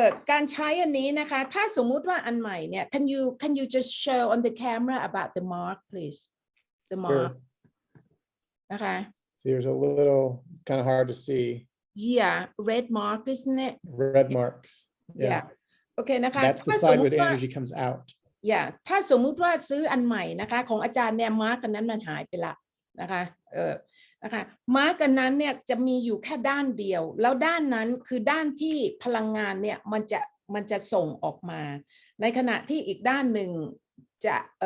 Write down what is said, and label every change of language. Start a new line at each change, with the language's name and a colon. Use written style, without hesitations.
Thai: การใช้อันนี้นะคะถ้าสมมุติว่าอันใหม่เนี่ย
English: can you just show on the camera about the mark please the mark นะคะ there's a little kind of hard to see. Red mark isn't it? Red marks. Okay นะคะ that's the side where the energy comes out.
Thai: ถ้าสมมุติว่าซื้ออันใหม่นะคะของอาจารย์เนี่ยมาร์กกันนั้นมันหายไปละนะคะนะคะมาร์กกันนั้นเนี่ยจะมีอยู่แค่ด้านเดียวแล้วด้านนั้นคือด้านที่พลังงานเนี่ยมันจะส่งออกมาในขณะที่อีกด้านหนึ่งจะ